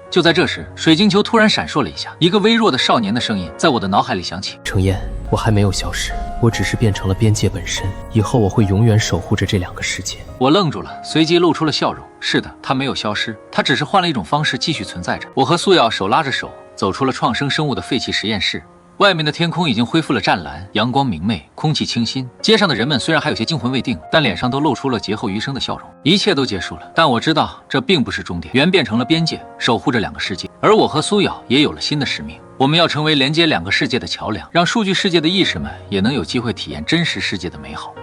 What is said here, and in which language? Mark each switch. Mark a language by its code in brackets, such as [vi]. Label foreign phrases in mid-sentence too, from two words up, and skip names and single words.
[zh] 就在這時，水晶球突然閃爍了一下，一個微弱的少年的聲音在我的腦海裡響起： 程焱，我還沒有消失，我只是變成了邊界本身。以後我會永遠守護着這2個世界。我愣住了，隨即露出了笑容。是的，他沒有消失，他只是換了一種方式繼續存在着。我和蘇瑤手拉着手，走出了創生生物的廢棄實驗室。外面的天空已經恢復了湛藍，陽光明媚，空氣清新。街上的人們雖然還有些驚魂未定，但臉上都露出了劫後餘生的笑容。一切都結束了，但我知道這並不是終點。袁變成了邊界，守護着2個世界，而我和蘇瑤也有了新的使命。我們要成為連接2個世界的橋樑，讓數據世界的意識們也能有機會體驗真實世界的美好。